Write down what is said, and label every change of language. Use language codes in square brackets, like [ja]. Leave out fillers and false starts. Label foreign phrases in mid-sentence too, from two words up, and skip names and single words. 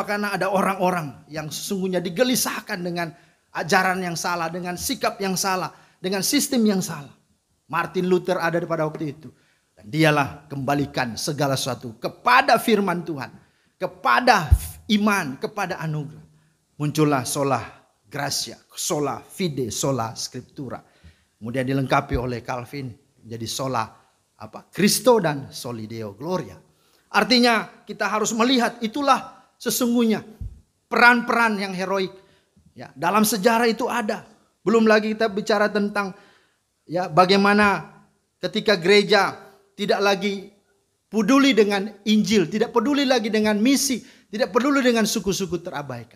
[id] Karena ada orang-orang yang sesungguhnya digelisahkan dengan ajaran yang salah, dengan sikap yang salah, dengan sistem yang salah. Martin Luther ada pada waktu itu. Dan dialah kembalikan segala sesuatu kepada firman Tuhan, kepada iman, kepada anugerah. [la] Muncullah sola gratia, sola fide, sola scriptura. [id] Kemudian dilengkapi oleh Calvin menjadi [la] sola Cristo [id] dan [la] soli Deo gloria. [id] Artinya kita harus melihat itulah sesungguhnya peran-peran yang heroik ya, dalam sejarah itu ada. Belum lagi kita bicara tentang ya bagaimana ketika gereja tidak lagi peduli dengan Injil, tidak peduli lagi dengan misi, tidak peduli dengan suku-suku terabaikan.